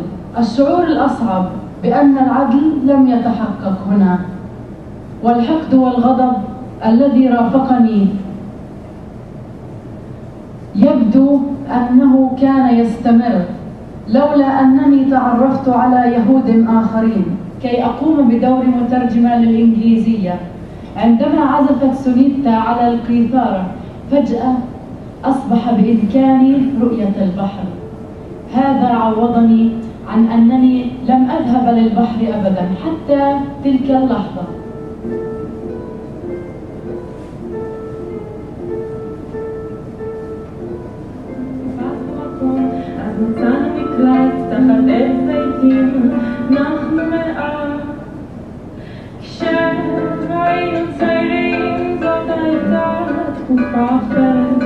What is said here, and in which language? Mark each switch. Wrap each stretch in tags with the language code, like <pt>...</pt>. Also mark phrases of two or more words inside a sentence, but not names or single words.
<ar>الشعور الأصعب بأن العدل لم يتحقق هنا، والحقد والغضب الذي رافقني يبدو أنه كان يستمر لولا أنني تعرفت على يهود آخرين كي أقوم بدور مترجمة للإنجليزية. عندما عزفت سونيتا على القيثارة فجأة أصبح بإمكاني رؤية البحر. هذا عوضني عن أنني لم أذهب للبحر أبدا حتى تلك اللحظة.</ar> <he>מצאנו מקלט תחת עץ זיתים, נחנו מעט. כשהיינו צעירים זאת הייתה תקופה אחרת.</he>